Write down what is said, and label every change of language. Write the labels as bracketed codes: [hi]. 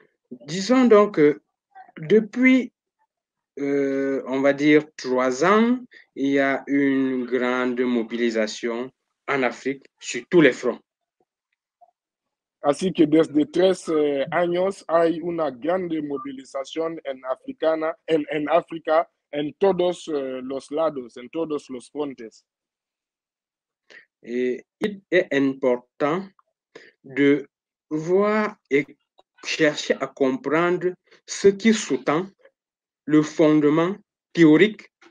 [fr] Disons donc que depuis, on va dire, 3 ans, il y a une grande mobilisation en Afrique sur tous les fronts. [es] Así que desde 3 años hay una grande movilización en África en todos los lados, en todos los frontes. [fr] Et il est important de voir et chercher à comprendre ce qui sous-tend le fondement théorique